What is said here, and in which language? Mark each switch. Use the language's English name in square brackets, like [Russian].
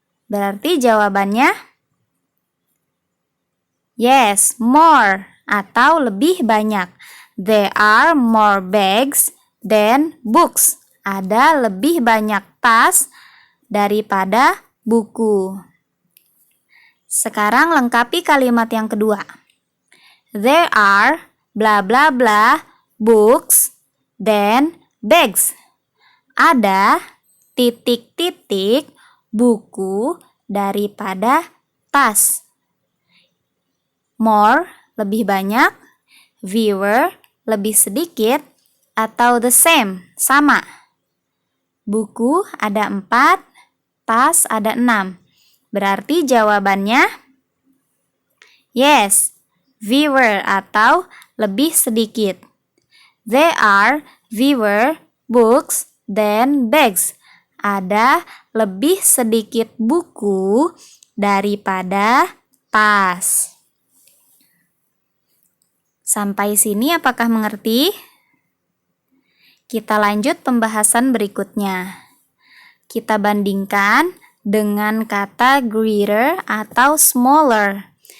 [Indonesian] Berarti jawabannya yes, more, atau lebih banyak. [English] There are more bags than books. [Indonesian] Ada lebih banyak tas daripada buku. Sekarang lengkapi kalimat yang kedua. [English] There are bla bla bla books than bags. [Indonesian] Ada titik-titik buku daripada tas. More, lebih banyak, fewer, lebih sedikit, atau the same, sama. Buku ada 4, tas ada 6. Berarti jawabannya yes, fewer atau lebih sedikit. [English] There are fewer books than bags. [Indonesian] Ada lebih sedikit buku daripada tas. Sampai sini apakah mengerti? Kita lanjut pembahasan berikutnya. Kita bandingkan dengan kata greater atau smaller.